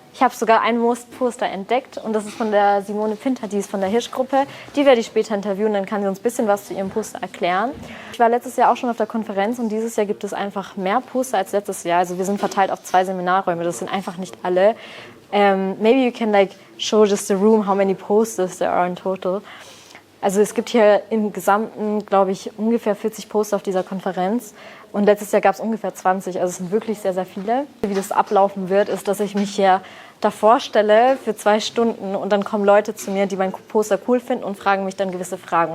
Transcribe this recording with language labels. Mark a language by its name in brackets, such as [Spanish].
[German] Ich habe sogar ein MOS-Poster entdeckt und das ist von der Simone Pinter, die ist von der Hirsch-Gruppe. Die werde ich später interviewen, dann kann sie uns ein bisschen was zu ihrem Poster erklären. Ich war letztes Jahr auch schon auf der Konferenz und dieses Jahr gibt es einfach mehr Poster als letztes Jahr. Also wir sind verteilt auf 2 Seminarräume, das sind einfach nicht alle. [English] Maybe you can show just the room how many posters there are in total. [German] Also es gibt hier im Gesamten, glaube ich, ungefähr 40 Poster auf dieser Konferenz. Und letztes Jahr gab es ungefähr 20, also es sind wirklich sehr, sehr viele. Wie das ablaufen wird, ist, dass ich mich hier davor stelle für 2 Stunden und dann kommen Leute zu mir, die mein Poster cool finden und fragen mich dann gewisse Fragen.